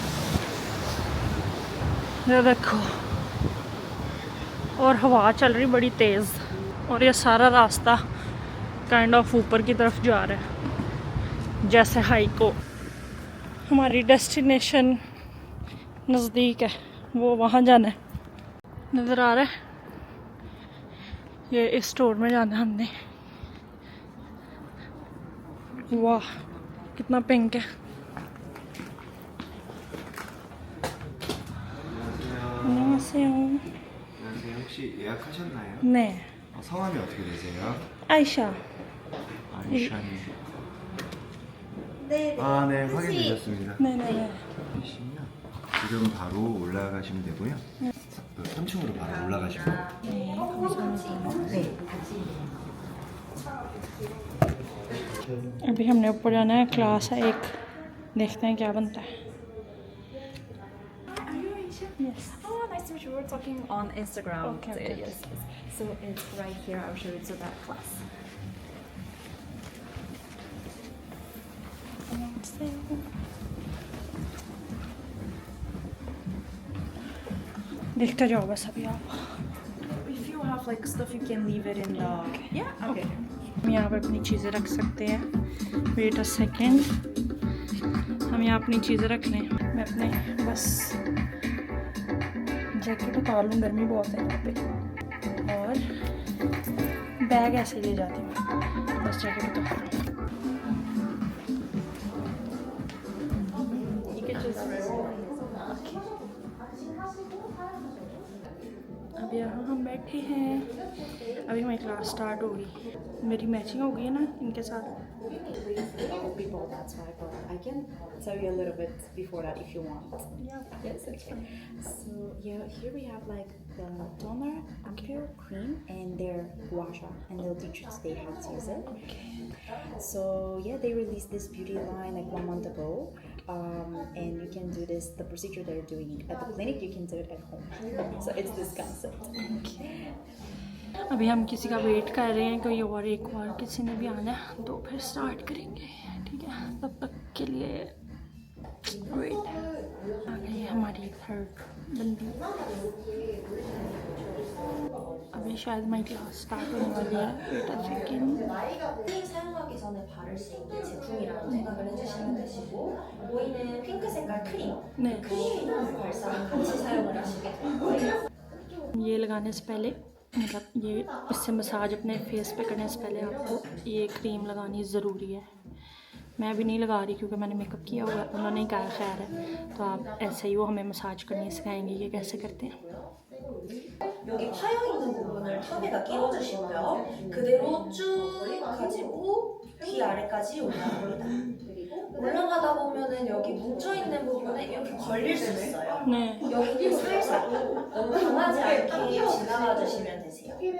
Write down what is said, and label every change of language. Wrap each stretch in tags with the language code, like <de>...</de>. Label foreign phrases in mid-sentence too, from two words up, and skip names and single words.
<hi>ये देखो, और हवा चल रही बड़ी तेज़, और ये सारा रास्ता</hi> <en>kind of</en> <hi>ऊपर की तरफ जा रहा है, जैसे हाई को हमारी डेस्टिनेशन नज़दीक है, वो वहाँ जाना है। नज़र आ रहा है, ये इस स्टोर में जाना है हमने। वाह कितना पिंक है।</hi> <ko>안녕하세요. 안녕하세요. 혹시 예약하셨나요? 네, 성함이 어떻게 되세요? 아이샤. 아이샤님. 네, 아, 네, 확인되셨습니다. 네네네. 시면 지금 바로 올라가시면 되고요. 3층으로 바로 올라가시면 네, 감사합니다.</ko> <hi>अभी हमने ऊपर जाना है, क्लास है एक, देखते हैं क्या बनता है।</hi> <en>Are you Aisha? Yes. Oh, nice to meet you. We're talking on Instagram. Okay, So, okay, yes, yes. So it's right here. I'll show you to that class.</en> <hi>देखते जाओ बस अभी आप।</hi> <en>If you have like stuff, you can leave it in the. Yeah. Okay.</en> <hi>हम यहाँ पर अपनी चीज़ें रख सकते हैं।</hi> <en>wait a second,</en> <hi>हम यहाँ अपनी चीज़ें रख लें। मैं अपने बस जैकेट उतार लूँ, गर्मी बहुत है यहाँ पे, और बैग ऐसे ले जाती हूँ, बस जैकेट उतार लूँ। अब यहाँ हम बैठे हैं, अभी हमारी क्लास स्टार्ट होगी। मेरी मैचिंग हो गई है ना इनके साथ।</hi> <en>People, that's why. But I can tell you a little bit before that if you want. Yes. Okay. So yeah, here we have like the toner, ampule, cream, and their gua sha, and they'll teach you today how to use it. So yeah, they released this beauty line like 1 month ago, and you can do this. The procedure they're doing at the clinic, you can do it at home. So it's this concept.</en> <hi>अभी हम किसी का वेट कर रहे हैं, कोई और एक और किसी ने भी आना है तो फिर स्टार्ट करेंगे, ठीक है। तब तक के लिए वेट है। आ गई है हमारी थर्ड बंदी, अभी शायद हमारी क्लास स्टार्ट होने वाली है।</hi> <en>wait a second.</en> <ko>크림 사용하기 전에 바를 수 있는 제품이라고 생각을 해주시면 되시고, 보이는 핑크 색깔 크림, 네. 크림이랑 발사랑 같이 사용을 하시게 될 거예요.</ko> <hi>ये लगाने से पहले, मतलब ये इससे मसाज अपने फेस पे करने से पहले आपको ये क्रीम लगानी ज़रूरी है। मैं भी नहीं लगा रही क्योंकि मैंने मेकअप किया हुआ है, उन्होंने ही कहा खैर है। तो आप ऐसे ही वो हमें मसाज करनी सिखाएंगे ये कैसे करते हैं।</hi> <ko>여기 파여 있는 부분을 턱에다 끼워주시고요. 그대로 쭉 가지고 귀 아래까지 올라갑니다. 올라가다 보면은 여기 뭉쳐 있는 부분에 이렇게 걸릴 수 있어요. 네. 여기 살살 너무 강하지 않게 지나가 주시면 되세요.</ko>